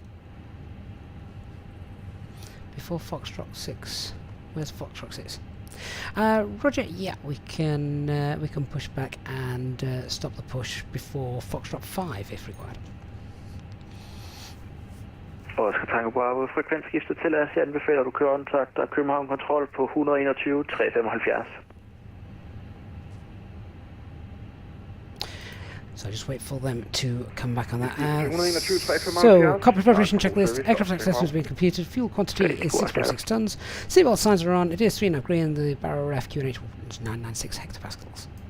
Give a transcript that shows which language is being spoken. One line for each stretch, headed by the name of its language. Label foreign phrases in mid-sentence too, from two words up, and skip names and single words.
English: Before Foxtrot 6. Where's Foxtrot 6? Roger, yeah, we can push back and stop the push before Foxtrot 5 if required. Oscar Tango Bravo,
Danish: frekvensskiftet til os. Jeg anbefaler, du kører kontakt og København Kontrol på 121 375.
English: So just wait for them to come back on that. So, copy preparation checklist, aircraft access has been computed, fuel quantity is 6.6 tons, seatbelt signs are on, it is 3.5 green, the barrel ref QNH 996 hectopascals.